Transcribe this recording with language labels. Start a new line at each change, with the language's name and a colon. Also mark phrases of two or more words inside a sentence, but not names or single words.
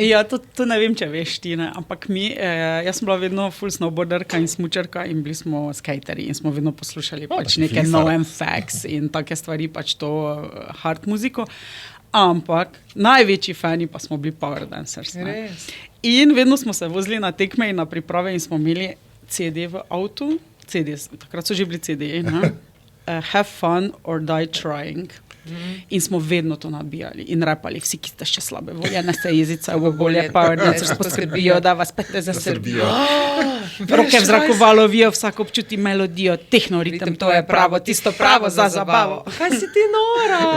Slovenian: Ja, to ne vem, če veš ti, ne, ampak jaz sem bila vedno full snowboarderka in smučarka in bili smo skaterji in smo vedno poslušali pač da si neke flisala. NoFX in take stvari, pač to hard muziko. Ampak največji fani pa smo bili Power Dancers. Ne. Res. In vedno smo se vozili na tekme in na priprave in smo imeli CD v avtu. CD, takrat so že bili CD-ji.
English: Have fun or die trying.
Slovenian: In smo vedno to nabijali in repali, vsi, ki ste še slabe volje, ne se jezice, v bolje Power Dancers poskrbijo, da vas pete za Srbijo. Roke v zraku valovijo, vsak občuti melodijo, tehno ritem, to je pravo, tisto pravo za zabavo. Kaj si ti nora?